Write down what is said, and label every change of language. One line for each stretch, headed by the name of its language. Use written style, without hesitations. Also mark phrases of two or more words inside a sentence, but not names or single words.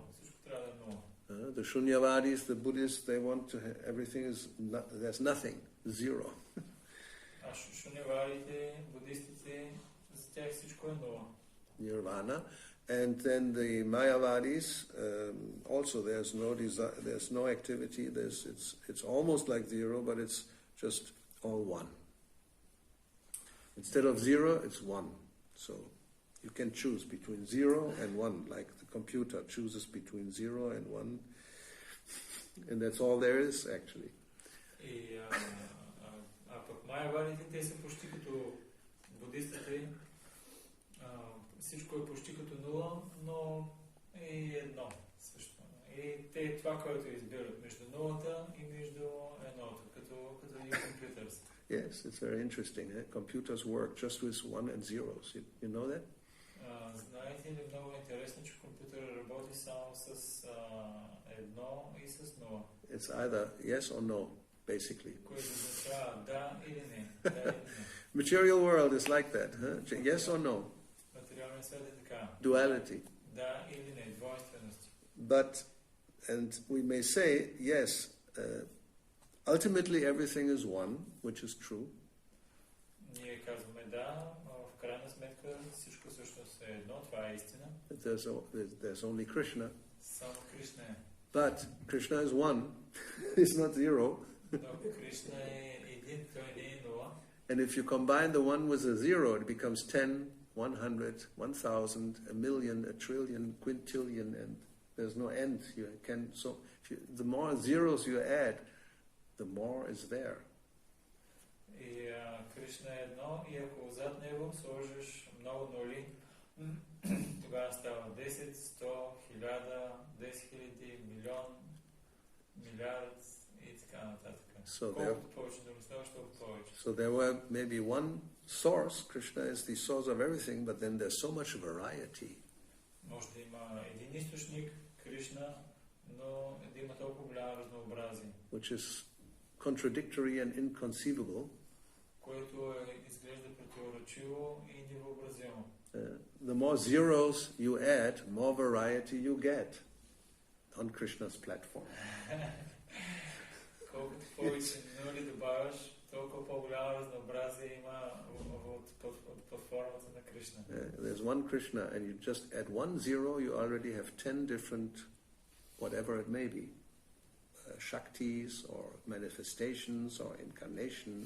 Bulgarian: Всичко трябва да е нула.
English: The Shunyavadis, the Buddhists, they want to have, everything is, there's nothing, zero.
Bulgarian: А шунявадите, буддистите, за тях всичко е нула.
English: Nirvana. And then the Mayavadis, also there's no desire, there's no activity, it's almost like zero, but it's just all one. Instead of zero, it's one. So you can choose between zero and one, like the computer chooses between zero and one, and that's all there is actually.
Bulgarian: А пък Майявадите, те са почти като буддистите, всичко е почти като нула, но е едно също. И те това, което избират между нулата и между едното, като и компютър.
English: Yes, it's very interesting. Computers work just with one and zeros. You know that?
Bulgarian: Знаете ли, много интересно, че компютър работи само с едно и с нула.
English: It's either yes or no, basically.
Bulgarian: Което означава да или не.
English: Material world is like that, huh? Yes or no?
Bulgarian: Материалният свет е така.
English: Duality.
Bulgarian: Да или не, двойственост.
English: But, and we may say, yes, ultimately everything is one, which is true.
Bulgarian: Ние казваме да, в крайна сметка всичко всъщност е едно, това е истина.
English: There's only Krishna.
Bulgarian: Само Кришна е.
English: But Krishna is one, it's not zero.
Bulgarian: Но Кришна е един, той не е нула.
English: And if you combine the one with a zero, it becomes 10, 100, 1,000, a million, a trillion, quintillion, and there's no end. The more zeros you add, the more is there.
Bulgarian: И Кришна е едно, и ако зад него сложиш много нули, тогава става 10, 100, 1000, 10 000, милион, милиард и така нататък. Колкото повече да разставаш, толкова повече.
English: So there were maybe one source, Krishna is the source of everything, but then there's so much variety.
Bulgarian: Може да има един източник, Кришна, но да има толкова голямо разнообразие.
English: Which is contradictory and inconceivable.
Bulgarian: Което изглежда противоречиво и невъобразимо.
English: The more zeros you add, more variety you get on Krishna's platform.
Bulgarian: Колкото повече нули добавяш, толкова толкова по-голямо разнообразие има под формата на Кришна.
English: There's one Krishna, and you just add 1 0, you already have 10 different, whatever it may be, Shaktis or manifestations or incarnations.